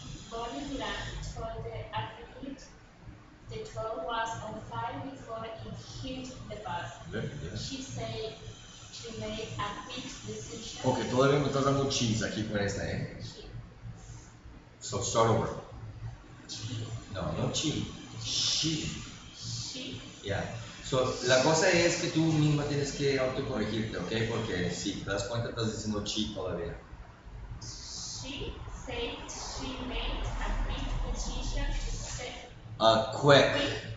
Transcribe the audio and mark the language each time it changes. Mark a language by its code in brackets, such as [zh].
[en] Bonnie Durant told the advocate the toll was on fire before it hit the bus. Very good. She said she made a quick decision. [es] Ok, todavía me estás dando cheese aquí con esta, ¿eh? [en] So start over. No cheese. She. Yeah. [es] So, la cosa es que tú misma tienes que autocorregirte, ¿ok? Porque si te das cuenta estás diciendo chi todavía. [en] She said she made a quick decision to say.